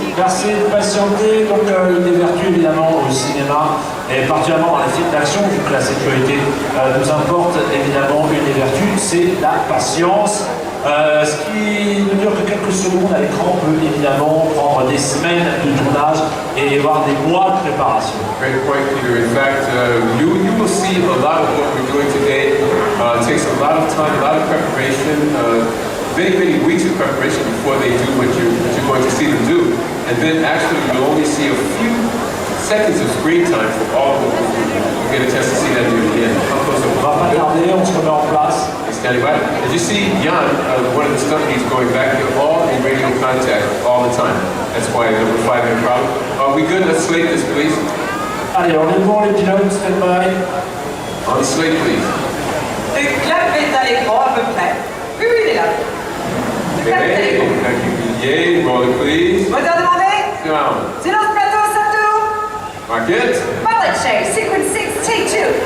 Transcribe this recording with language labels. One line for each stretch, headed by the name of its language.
French: Merci de patienter. Donc une des vertus évidemment au cinéma et particulièrement dans les films d'action, vu que la sécurité nous importe évidemment, une des vertus, c'est la patience. Ce qui ne dure que quelques secondes à l'écran peut évidemment prendre des semaines de tournage et avoir des mois de préparation.
English: Great point, Peter. In fact, you will see a lot of what we're doing today. It takes a lot of time, a lot of preparation, many weeks of preparation before they do what you're going to see them do. And then actually you'll only see a few seconds of screen time for all of them. You get a chance to see that near the end.
French: On va pas tarder, on se remet en place.
English: Standing by. As you see, Jan, one of the stunt leads going back, they're all in radio contact all the time. That's why number 5 had a problem. Are we good? Let's slate this, please.
French: Allez, on est bon les pilotes,
English: stand by. On the slate, please.
French: Le clap est à l'écran à peu près. Oui, il est là. Le clap est à l'écran.
English: Thank you. Yay, roll it, please.
French: Moteur demandé.
English: Down.
French: Silence plateau, ça tourne.
English: Mark it. Pilot chase, sequence 6, take 2.